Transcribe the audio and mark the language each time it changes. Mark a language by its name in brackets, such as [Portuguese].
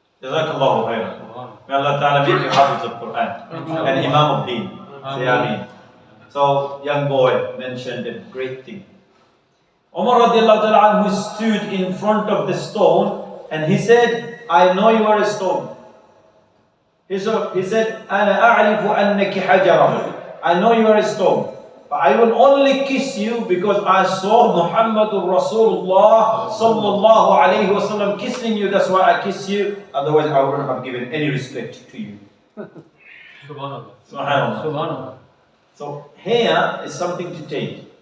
[Arabic] Jazakallahu khairan. [English] May Allah ta'ala make you hafiz of Quran and Imam of Deen. Say Ameen. So, young boy mentioned a great thing. Umar radiallahu ta'ala who stood in front of the stone and he said, I know you are a stone. He said, [Arabic] أَنَا أَعْرِفُ أَنَّكِ حَجَرًا. [English] I know you are a stone. But I will only kiss you because I saw Muhammadur Rasulullah sallallahu alayhi wa sallam kissing you. That's why I kiss you. Otherwise I wouldn't have given any respect to you. Subhanallah. Subhanallah. Subhanallah. So here is something to take.